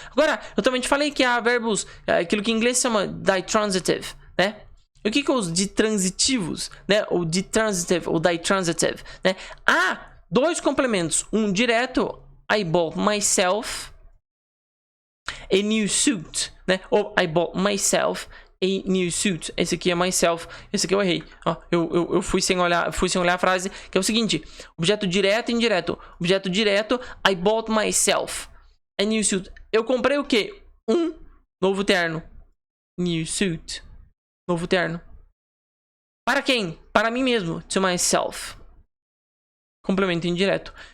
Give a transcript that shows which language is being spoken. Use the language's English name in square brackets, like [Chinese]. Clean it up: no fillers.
[Portuguese] Agora, eu também te falei que há verbos, aquilo que em inglês chama ditransitive, né? O que é os ditransitivos, né? Ou ditransitive ou ditransitive, né? Há dois complementos, um direto, [English] I bought myself a new suit, [Portuguese] né? [English] Ou I bought myself a new suit. [Portuguese] Esse aqui é myself, esse aqui eu errei. Ó, eu fui sem olhar a frase, que é o seguinte: objeto direto e indireto. Objeto direto, [English] I bought myself a new suit. [Portuguese] Eu comprei o quê? Um novo terno. New suit. Novo terno. Para quem? Para mim mesmo. [English] To myself. [Portuguese] Complemento indireto.